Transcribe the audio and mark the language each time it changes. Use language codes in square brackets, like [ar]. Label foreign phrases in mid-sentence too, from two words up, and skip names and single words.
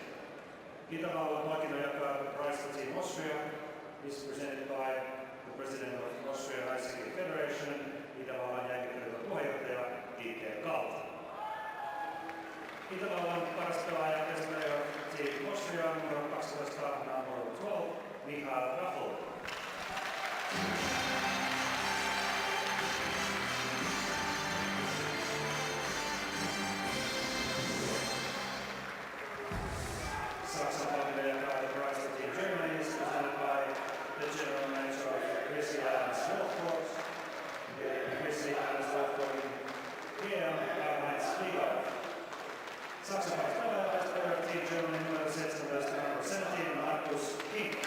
[fi] Itävallan palkinnon jakaa [en] prize to Team Austria is presented by the President of Austrian Ice Hockey Federation, [fi] Itävallan jääkiekkoiliiton puheenjohtaja Dieter Kalt. Itävallan paras pelaaja [en] best player of Team Austria numero 12, number 12, Michael Raffel. [fi] Saksan palkinnon jakaa [en] the prize to Team Germany is presented by the General Manager of Chrissy Adams Wolfcourt. Chrissy Adams Wolfcourt here by Spiegel. [fi] Saksan paras pelaaja [en] best player of Team Germany numero 17, number 17, Markus Kink.